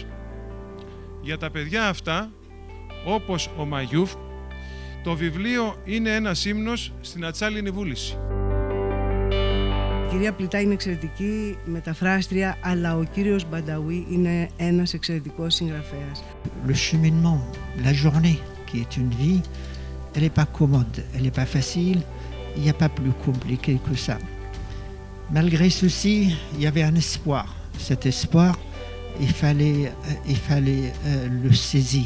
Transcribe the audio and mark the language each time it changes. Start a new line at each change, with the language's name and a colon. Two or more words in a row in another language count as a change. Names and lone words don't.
Greek: Για τα παιδιά αυτά, όπως ο Μαγιούφ, το βιβλίο είναι ένας ύμνος στην ατσάλινη βούληση. Η κυρία Πλητά είναι εξαιρετική μεταφράστρια, αλλά ο κύριος Μπανταουί είναι ένας εξαιρετικός συγγραφέας.
French: Le cheminement, la journée, qui est une vie, elle n'est pas commode, elle n'est pas facile, il n'y a pas plus compliqué que ça. Malgré ceci, il y avait un espoir. Cet espoir, il fallait le saisir.